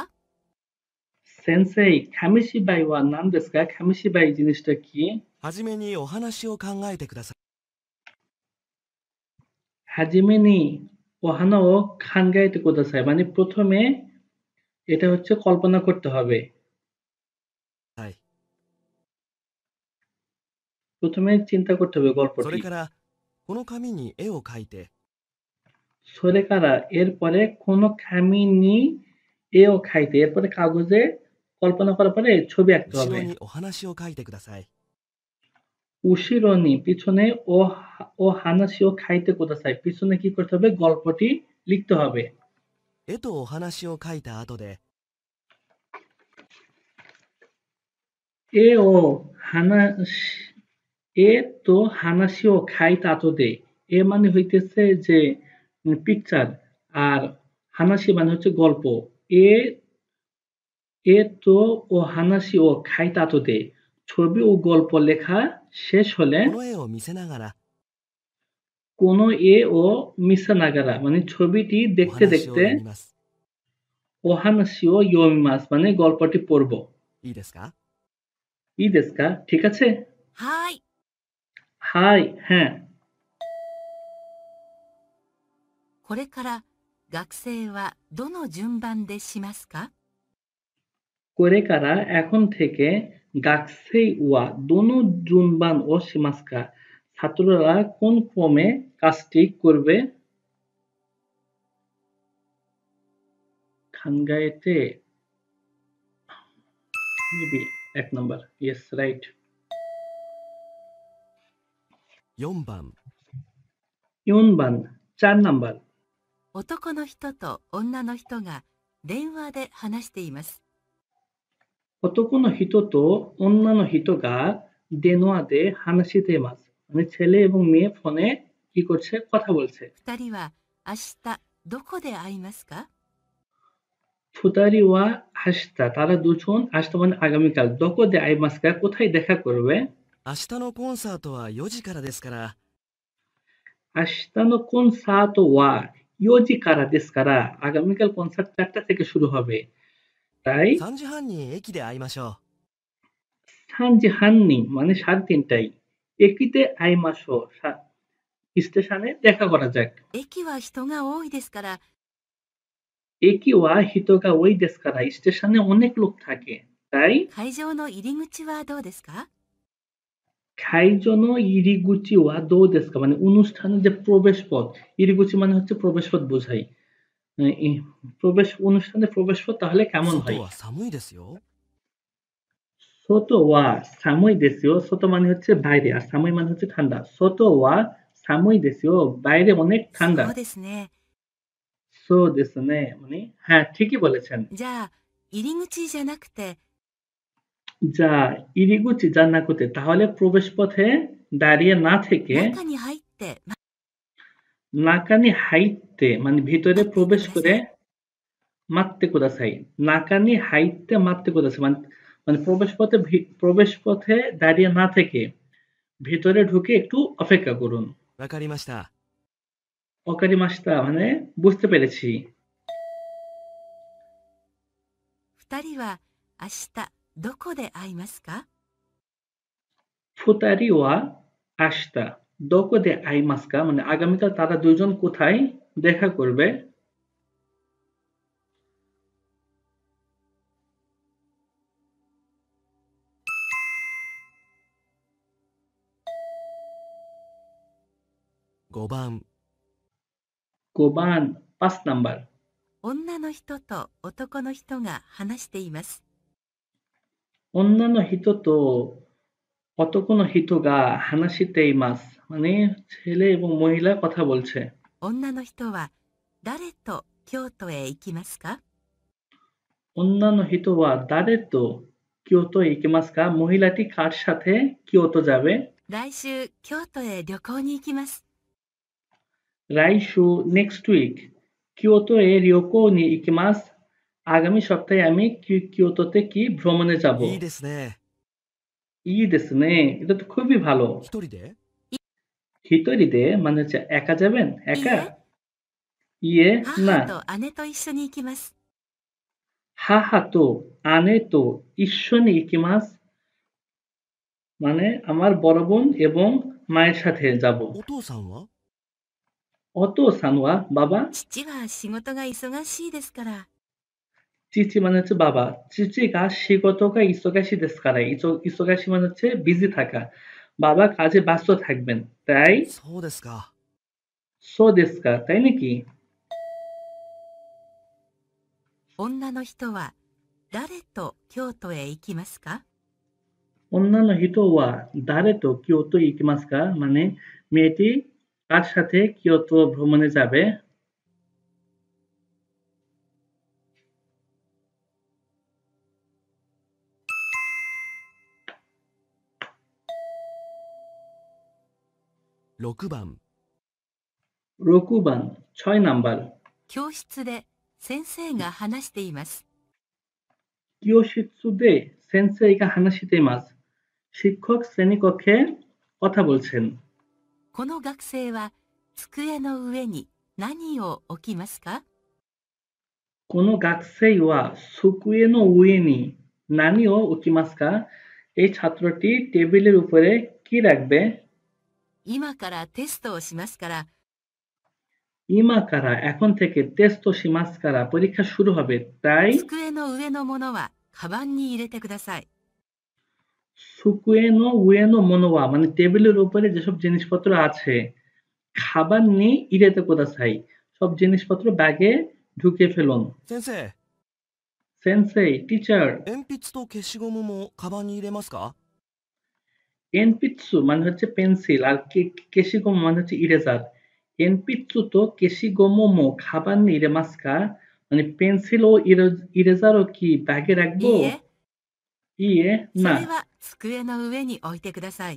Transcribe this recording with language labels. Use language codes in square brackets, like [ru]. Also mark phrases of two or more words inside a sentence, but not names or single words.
[ja] 先生 紙芝居 は 何 ですか 紙芝居 [bn] জিনিসটা কি [ja] はじめにお話を考えてください。はじめに お話 を 考えて ください [bn] মানে প্রথমে এটা হচ্ছে কল্পনা করতে হবে [ja] はい。 [bn] প্রথমে চিন্তা করতে হবে [ja] そ [bn] গল্পটি [ja] れから、この紙に絵を描いて、 [bn] সোরেকারা এরপরে [ja] この 紙に 絵を 描いて [bn] এরপরে কাগজে কল্পনা করার পরে ছবি আঁকতে [ja] 後 [bn] হবে [ja] ろにお話を書いてください。 [bn] উশিরনি পিছনে [ja] お 話を 書いて ください [bn] পিছনে কি করতে হবে গল্পটি লিখতে হবে [ja] 絵とお話を書いた後で、絵 を 話 絵 と 話を 書い た後で [bn] এ মানে হইতেছে যে পিকচার আর হানাসি মানে হচ্ছে গল্প [ja] 絵 絵 と お 話 を 書い た後で [bn] ছবি ও গল্প লেখা শেষ হলে [ja] この絵を見せながらこの 絵 を 見せ ながら [bn] মানে ছবিটি [ja] お [bn] দেখতে [ja] 話を [bn] দেখতে [ja] 読みます。お 話 を 読みます [bn] মানে গল্পটি পড়ব [ja] いいですか？いい ですか [bn] ঠিক আছে [ja] はーい。 [bn] হাই হ্যাঁ [ja] これから学生はどの順番でしますか？これ から [bn] এখন থেকে [ja] 学生 は どの 順番 で しますか [bn] ছাত্ররা কোন ক্রমে কাজটি করবে [ja] খানগায়েতে [en] maybe 1 number yes right [ja] 4番、 [bn] ইউনবান 4 নাম্বার [ja] 男の人と女の人が電話で話しています。男の 人 と 女の 人が 電話で 話して います [bn] মানে ছেলে এবং মেয়ে ফোনে কি করছে কথা বলছে [ja] 二人は明日どこで会いますか？二人 は 明日 [bn] তারা দুজন আসতে মানে আগামীকাল [ja] どこで 会いますか [bn] কোথায় দেখা করবে [ja] 明日のコンサートは4時からですから、明日 の コンサート は 4 時からですから、 [bn] আগামীকাল কনসার্ট 4টা থেকে শুরু হবে। তাই [ja] 3 時半に駅で会いましょ [bn] 3時半に মানে 3:30টায় [ja] 駅で 会いましょう [bn] স্টেশনে দেখা করা যাক। [ja] 駅は人が多いですから、駅 は 人が 多い です から [bn] স্টেশনে অনেক লোক থাকে। তাই [ja] 会場の入り口はどうですか？会場の 入り口 は どう ですか [bn] মানে অনুষ্ঠানের যে প্রবেশ পথ, ইরিগুচি মানে হচ্ছে প্রবেশ পথ বোঝাই। অনুষ্ঠানের প্রবেশ পথ তাহলে [ja] う。 [bn] কেমন [ja] 外 [bn] হয়? [ja] は寒いですよ。外 は 寒い ですよ, [bn] সোতো মানে হচ্ছে বাইরে আর সামুই মানে হচ্ছে ঠান্ডা। [ja] 外 は 寒い ですよ, [bn] বাইরে অনেক [ja] そ [bn] ঠান্ডা। [ja] うですね。そう ですね [bn] মানে হ্যাঁ ঠিকই বলেছেন। [ja] じゃあ、入り口じゃなくて、じゃあ 入り口 じゃ な くて [bn] তাহলে প্রবেশ পথে দাঁড়িয়ে না থেকে [ja] 中に入って、中に 入って [bn] মানে ভিতরে [ja] 待っていて [bn] প্রবেশ [ja] くだ [bn] করে [ja] さい。待って ください. 中に 入って 待って ください [bn] মানে মানে প্রবেশ পথে দাঁড়িয়ে না থেকে ভিতরে ঢুকে একটু অপেক্ষা করুন। [ja] わかりました。わかり ました [bn] মানে বুঝতে পেরেছি। [ja] 二人は明日どこで会いますか？二人 は 明日 どこで 会いますか [bn] মানে আগামীকাল তারা দুজন কোথায় দেখা করবে? [ja] 5番、 [bn] গোবান 5 নাম্বার। [ja] 女の人と男の人が話しています。女の 人 と 男の 人が 話して います [bn] মানে ছেলে এবং মহিলা কথা বলছে। [ja] 女の人は誰と京都へ行きますか？女の 人 は 誰 と 京都へ 行きますか [bn] মহিলাটি কার সাথে কিয়োতো যাবে? [ja] 来週京都へ旅行に行きます。 [bn] রাইশু [en] next week [ja] 京都 へ 旅行 に 行きます [bn] আগামী সপ্তাহে আমি কিয়োতোতে কি ভ্রমণে যাব। [ja] いいですね。いい ですね [bn] এটা তো খুবই ভালো। [ja] 一人で [bn] হিতরিদে মানে হচ্ছে একা যাবেন? [ja] いい [bn] একা? [ja] え、 [bn] ইয়ে না। [ja] 母と姉と一緒に行きます。母 と 姉 と 一緒に 行きます [bn] মানে আমার বড় বোন এবং মায়ের সাথে যাব। [ja] お父さんはお父 さんは বাবা? 父は仕事が忙しいですから。 [bn] চিচি মানে হচ্ছে বাবা। [ja] 父 が 仕事が 忙しい です から [bn] ইসোগাশি মানে হচ্ছে বিজি থাকা। বাবা কাজে ব্যস্ত থাকবেন। তাই [ja] そうですか。そう ですか [bn] তাই নাকি? [ja] 女の人は誰と京都へ行きますか？女の 人 は 誰 と 京都へ 行きますか [bn] মানে মেয়েটি কার সাথে কিয়োতো ভ্রমণে যাবে? [ja] 6番、 [bn] রকুবান 6 নাম্বার। [ja] 教室で先生が話しています。教室で 先生が 話しています [bn] শিক্ষক শ্রেণীকক্ষে কথা বলছেন। [ja] この学生は机の上に何を置きますか？この 学生 は 机の 上に 何を 置きますか [bn] এই ছাত্রটি টেবিলের উপরে কি রাখবে? [ja] 今からテストをしますから、今 から [bn] এখন থেকে [ja] テスト します から [bn] পরীক্ষা শুরু হবে। তাই [ja] 机の上のものはカバンに入れてください。机の 上の ものは [bn] মানে টেবিলের উপরে যেসব জিনিসপত্র আছে [ja] カバン に 入れて ください [bn] সব জিনিসপত্র ব্যাগে ঢুকিয়ে ফেলুন। [ja] 先生、 সেন্সেই টিচার 鉛筆と消しゴムもカバンに入れますか？ [bn] এনপিৎসু মানে হচ্ছে পেন্সিল আর কেশিগোমো মানে হচ্ছে ইরেজার। [ja] 鉛筆 と 消しゴムも カバン に 入れますか [bn] মানে পেন্সিল ও ইরেজারও কি ব্যাগে [ja] い [bn] রাখবো? [ja] いえ、 ইয়ে そ [bn] না। [ja] れは机の上に置いてください。